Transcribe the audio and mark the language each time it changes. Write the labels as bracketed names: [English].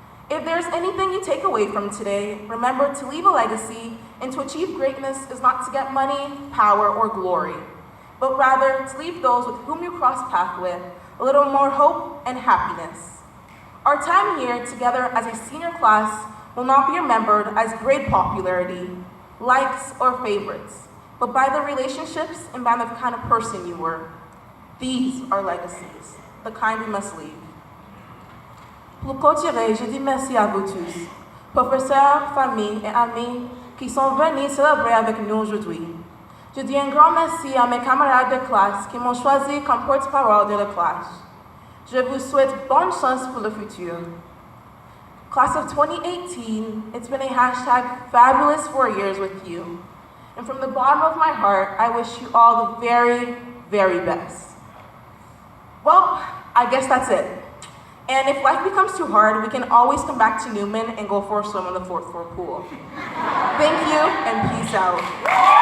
[English] If there's anything you take away from today, remember to leave a legacy and to achieve greatness is not to get money, power, or glory, but rather to leave those with whom you cross paths with a little more hope and happiness. Our time here together as a senior class will not be remembered as grade popularity, likes, or favorites, but by the relationships and by the kind of person you were. These are legacies, the kind we must leave. [French] Pour clôturer, je dis merci à vous tous, professeurs, familles et amis qui sont venus célébrer avec nous aujourd'hui. Je dis un grand merci à mes camarades de classe qui m'ont choisi comme porte-parole de la classe. Je vous souhaite bonne chance pour le futur. [English] Class of 2018, it's been a #fabulous 4 years with you. And from the bottom of my heart, I wish you all the very, very best. Well, I guess that's it. And if life becomes too hard, we can always come back to Newman and go for a swim in the 4th floor pool. Thank you, and peace out.